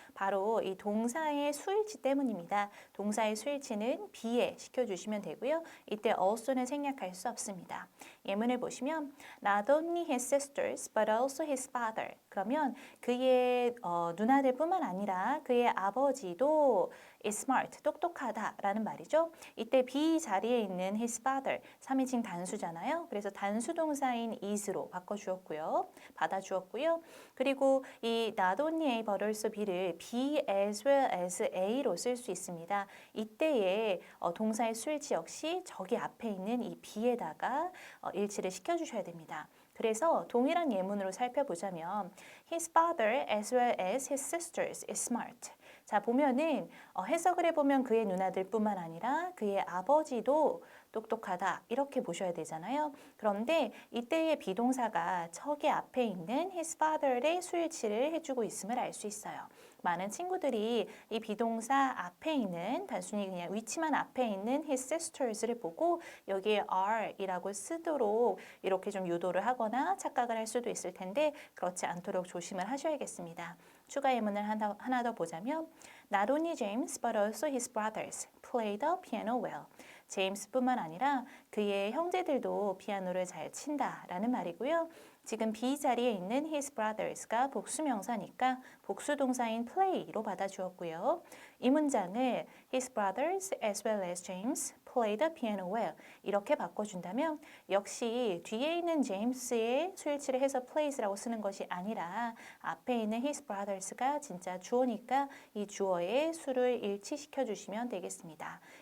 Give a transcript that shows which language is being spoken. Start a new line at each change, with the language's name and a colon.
Korean: 바로 이 동사의 수일치 때문입니다. 동사의 수일치는 B에 시켜주시면 되고요. 이때 also는 생략할 수 없습니다. 예문을 보시면
English: Not only his sisters but also his father.
Korean: 그러면 그의 누나들뿐만 아니라 그의 아버지도
English: is smart,
Korean: 똑똑하다라는 말이죠. 이때 B 자리에 있는 his father, 3인칭 단수잖아요. 그래서 단수 동사인 is로 바꿔주었고요. 받아주었고요. 그리고 이 not only A but also B를 B as well as A로 쓸 수 있습니다. 이때에 동사의 수일치 역시 저기 앞에 있는 이 B에다가 일치를 시켜주셔야 됩니다. 그래서 동일한 예문으로 살펴보자면
English: His father as well as his sisters is smart.
Korean: 자, 보면은 해석을 해보면 그의 누나들뿐만 아니라 그의 아버지도 똑똑하다 이렇게 보셔야 되잖아요. 그런데 이때의 비동사가 저기 앞에 있는 his father의 수일치를 해주고 있음을 알 수 있어요. 많은 친구들이 이 비동사 앞에 있는 단순히 그냥 위치만 앞에 있는 his sisters를 보고 여기에 are이라고 쓰도록 이렇게 좀 유도를 하거나 착각을 할 수도 있을 텐데 그렇지 않도록 조심을 하셔야겠습니다.
English: 추가 예문을 하나 더 보자면 Not only James but also his brothers play the piano well.
Korean: 제임스뿐만 아니라 그의 형제들도 피아노를 잘 친다라는 말이고요. 지금 B 자리에 있는 his brothers가 복수명사니까 복수동사인 play로 받아주었고요. 이 문장을
English: his brothers as well as James play the piano well
Korean: 이렇게 바꿔준다면 역시 뒤에 있는 제임스의 수일치를 해서 plays라고 쓰는 것이 아니라 앞에 있는 his brothers가 진짜 주어니까 이 주어의 수를 일치시켜 주시면 되겠습니다.